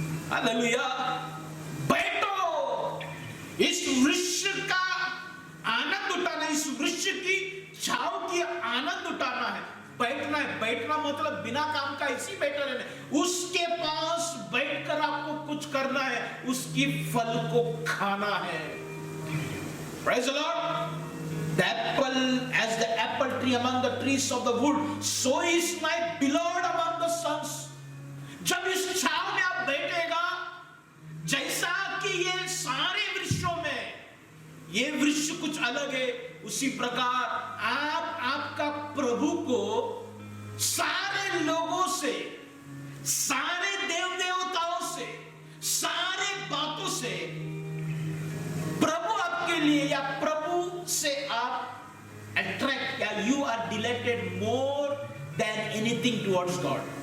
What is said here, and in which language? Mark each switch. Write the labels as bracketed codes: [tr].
[hi] Hallelujah बैठो, इस वृक्ष का आनंद उठाना, इस वृक्ष की छांव की आनंद उठाना है। बैठना है, बैठना मतलब बिना काम का ऐसे ही बैठा रहना, उसके पास बैठकर आपको कुछ करना है, उसकी फल को खाना है। [en] Praise the Lord. The apple, as the apple tree among the trees of the wood, so is my beloved among the sons. [hi] जब इस छांव में आप बैठेगा, जैसा कि ये सारे वृक्षों में ये वृक्ष कुछ अलग है, उसी प्रकार आप आपका प्रभु को सारे लोगों से, सारे देव देवताओं से, सारे बातों से प्रभु आपके लिए या प्रभु से आप अट्रैक्ट या [en] You are deleted more than anything towards God.